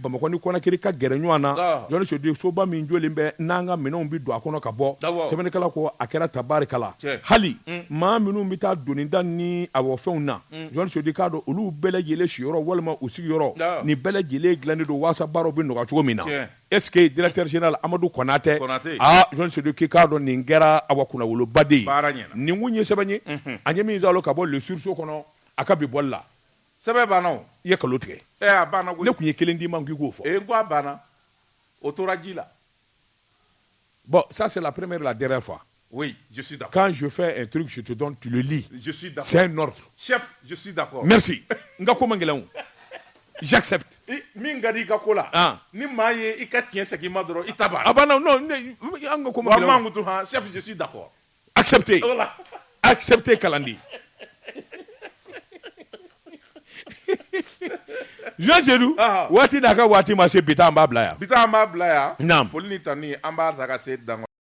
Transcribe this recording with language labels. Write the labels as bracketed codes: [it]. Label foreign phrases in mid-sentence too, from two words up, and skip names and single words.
[bm] Bamakɔ ni Conakry ka gɛrɛ ɲɔgɔn na Jean Sédou soba min jɔlen bɛ n'an ka minɛnw bɛ don a kɔnɔ ka bɔ sɛbɛnnikɛla ko a kɛra tabarikala hali maa minnu bɛ taa donida ni awɔ fɛnw na Jean Sédou k'a dɔn olu bɛɛ lajɛlen siyɔrɔ walima u sigiyɔrɔ nin bɛɛ lajɛlen dilannen don waasa baaraw bɛ nɔgɔya cogo min na [fr] est ce que directeur général [bm] Amadou Konate Jean Sédou k'a dɔn nin kɛra awa kunnawoloba de ye nin kun ye sɛbɛn ye a ɲɛ min zalo ka bɔ le sursaut kɔnɔ a ka bi bɔli la sɛbɛn banna o i ye kalo tigɛ a banna ne kun ye kelen d'i ma k'i k'o fɔ n ko a banna o tora ji la [fr] bon ça c'est la première et la dernière fois. Oui, je suis d'accord. Quand je fais un truc, je te donne, tu le lis. Je suis d'accord. C'est un ordre. Chef, je suis d'accord. Merci. J'accepte. [bm] Min gadi ka ko la ni maa ye i ka tiɲɛ segin ma dɔrɔn i ta b'a la. Non, an ka kuma gɛlɛn. [fr] Chef, je suis d'accord. Acceptez. Acceptez Kalandi. [bm] Jean Sédou waati n'a ka waati ma se bi ta an b'a bila yan. Bi ta an b'a bila yan. Naam. Foli ni tani an b'a ta ka se dan